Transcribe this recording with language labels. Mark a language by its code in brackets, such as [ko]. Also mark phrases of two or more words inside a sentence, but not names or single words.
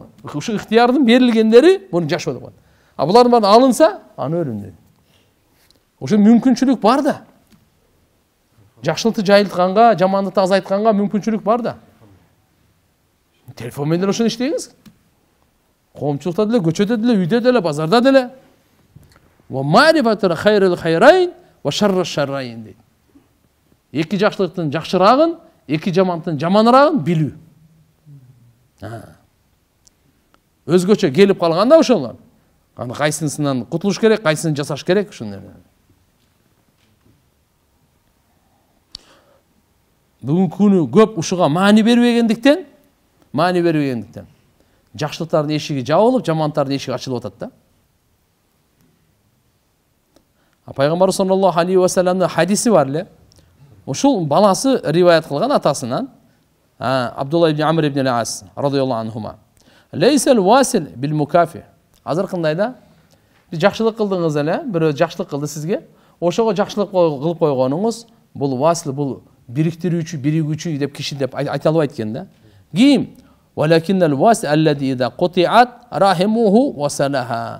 [ky] Ушу ыктыярдын берилгендери буну жашоо деп коет. Булардын баары алынса, аны өлүм дейт. Ошо мүмкүнчүлүк бар да. Жакшылыкты жайылтканга, жамандыкты азайтканга мүмкүнчүлүк бар да. Телефон менен ошону иштеңиз. Коомчулукта деле, көчөдө деле, үйдө деле, базарда деле. [ar] ومعرفة خير الخيرين وشر الشرين дейт. [ky] Эки жакшылыктын жакшыраагын, эки жамандыктын жаманыраагын билүү. Өзгөчө келип калганда ошолор. Аны кайсынысынан кутулуш керек, кайсысын жасаш керек ушуну. бүгүнкү күнү көп ушуга маани бербегендиктен жакшылыктардын эшиги жабылып, жамандардын эшиги ачылып атат да. Пайгамбар [ar] صلى الله عليه وسلم [ky] хадиси бар эле. Ушул баласы риваят кылган атасынан, Абдулла ибн Амр ибн ал-Ас [ar] رضي الله عنهما. ليس الواصل بالمكافئ. [ky] Азыр кандай да? Жакшылык кылдыңыз эле, бирөө жакшылык кылды сизге. Ошого жакшылык кылып койгонуңуз бул васил, бул бириктирүүчү, биригүүчү деп киши деп айта албайт экен да. [ar] Кийин ولكن الواصل الذي إذا قطعت رحمه وصلها.